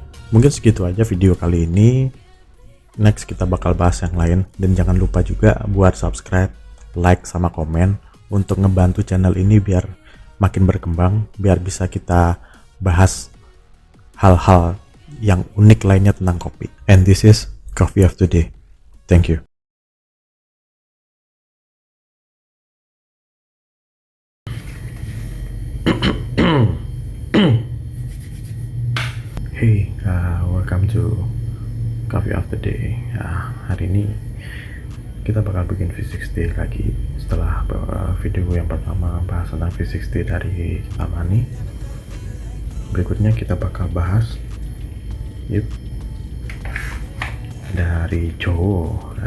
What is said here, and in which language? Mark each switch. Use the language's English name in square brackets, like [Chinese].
[Indonesian] Mungkin segitu aja video kali ini. [English] Next [Indonesian] kita bakal bahas yang lain, dan jangan lupa juga buat subscribe, like, sama komen untuk ngebantu channel ini biar makin berkembang, biar bisa kita bahas hal-hal yang unik lainnya tentang kopi. [English] And this is Coffee of Today. Thank you. Hey, welcome to Coffee of the Day. [Indonesian] Hari ini kita bakal bikin V60 lagi setelah video yang pertama bahas tentang V60 dari Tamani. Berikutnya kita bakal bahas dari Jawa.